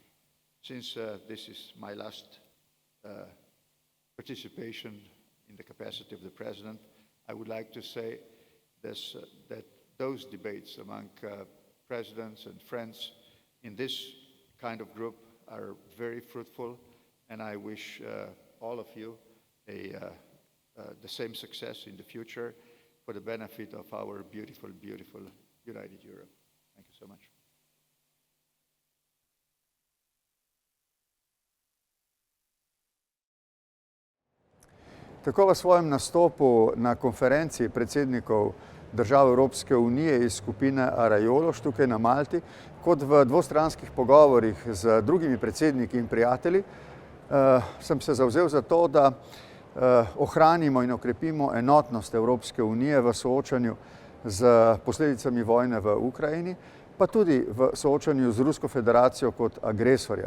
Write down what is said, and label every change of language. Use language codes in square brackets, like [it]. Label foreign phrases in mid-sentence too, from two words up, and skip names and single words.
[en] Since this is my last participation in the capacity of the President, I would like to say that those debates among presidents and friends in this kind of group are very fruitful, and I wish all of you the same success in the future for the benefit of our beautiful, beautiful United Europe. Thank you so much. [sl] Tako v svojem nastopu na konferenci predsednikov držav Evropske unije iz skupine Areolos tukaj na Malti, kot v dvostranskih pogovorih z drugimi predsedniki in prijatelji, sem se zavzel za to, da ohranimo in okrepimo enotnost Evropske unije v soočanju z posledicami vojne v Ukrajini, pa tudi v soočanju z Rusko federacijo kot agresorjem.